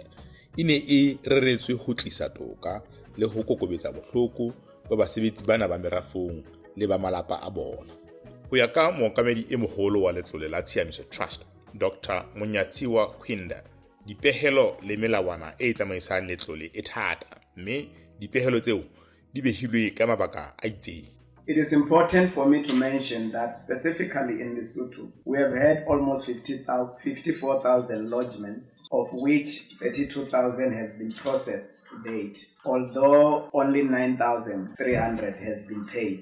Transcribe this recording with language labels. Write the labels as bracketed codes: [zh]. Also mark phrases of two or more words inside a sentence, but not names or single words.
[st] Ine e reretswe ho tlisa toka le ho kokobetsa bohloko ba basebetsi bana ba merafong le ba malapa a bona. Ho ya ka mookamedi e moholo wa letlole la Tshiamiso Trust, Dr. Monyatsiwa Kwinda, dipehelo le melawana e tsamaisang letlole e thata, mme dipehelo tseo di behilwe ka mabaka a itseng. [en] It is important for me to mention that specifically in Lesotho, we have had almost 54,000 lodgements, of which 32,000 has been processed to date, although only 9,300 has been paid.